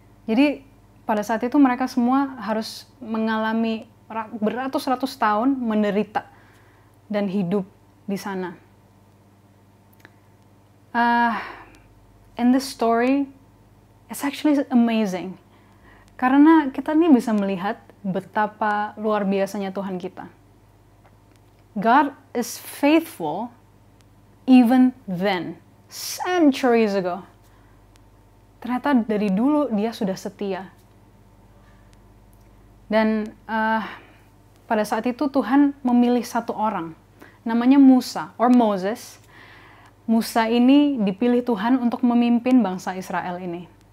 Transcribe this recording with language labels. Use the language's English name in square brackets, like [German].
[Indonesian] Jadi pada saat itu mereka semua harus mengalami beratus-ratus tahun menderita dan hidup di sana. [English] In this story, it's actually amazing. [Indonesian] Karena kita nih bisa melihat betapa luar biasanya Tuhan kita. [English] God is faithful even then, centuries ago. [Indonesian] Ternyata dari dulu dia sudah setia. Dan pada saat itu Tuhan memilih satu orang, namanya Musa, [English] or Moses. [Indonesian] Musa ini dipilih Tuhan untuk memimpin bangsa Israel ini.